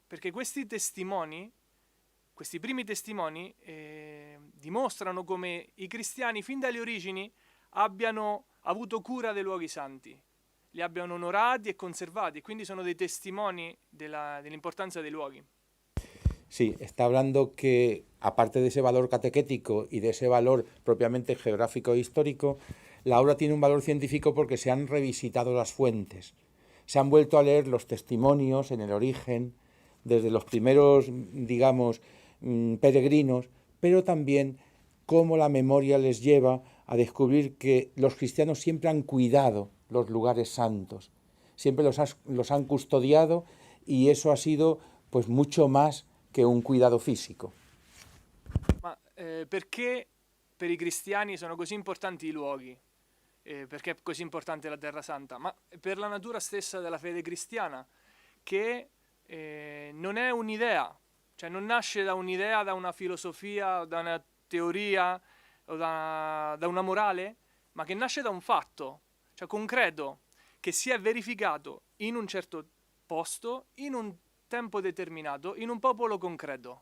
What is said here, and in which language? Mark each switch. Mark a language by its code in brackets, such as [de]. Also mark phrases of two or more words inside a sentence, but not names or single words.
[it] Perché questi primi testimoni dimostrano come i cristiani fin dalle origini abbiano avuto cura dei luoghi santi, li abbiano onorati e conservati, quindi sono dei testimoni dell'importanza dei luoghi. [es] Sí, está hablando que, aparte de ese valor catequético y de ese valor propiamente geográfico e histórico, la obra tiene un valor científico porque se han revisitado las fuentes, se han vuelto a leer los testimonios en el origen, desde los primeros, digamos, peregrinos, pero también cómo la memoria les lleva a descubrir que los cristianos siempre han cuidado los lugares santos, siempre los han custodiado, y eso ha sido pues mucho más che un cuidado fisico. [it] Ma perché per i cristiani sono così importanti i luoghi? Perché è così importante la Terra Santa? Ma per la natura stessa della fede cristiana, che non è un'idea, cioè non nasce da un'idea, da una filosofia, da una teoria o da una morale, ma che nasce da un fatto, cioè concreto, che si è verificato in un certo posto, in un tempo determinato, in un popolo concreto.